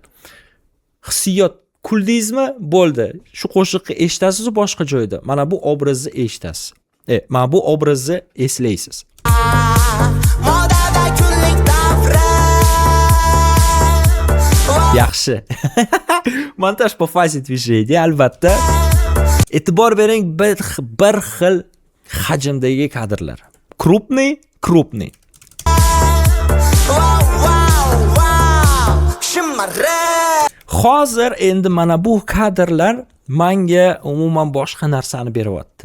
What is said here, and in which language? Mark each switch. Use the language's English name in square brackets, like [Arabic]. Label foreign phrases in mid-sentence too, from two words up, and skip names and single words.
[Uzbek] Hissiyot kuldingizmi? Bo'ldi. Shu qo'shiqni eshitasiz boshqa joyda. Mana bu obrazni eshitasiz. Mana bu obrazni eslaysiz. Yaxshi. [Russian] Montaj по фазе движения, [Uzbek] albatta. E'tibor bering, bir xil hajmdagi kadrlar. Krupniy. Hozir endi mana bu kadrlar menga umuman boshqa narsani beryapti.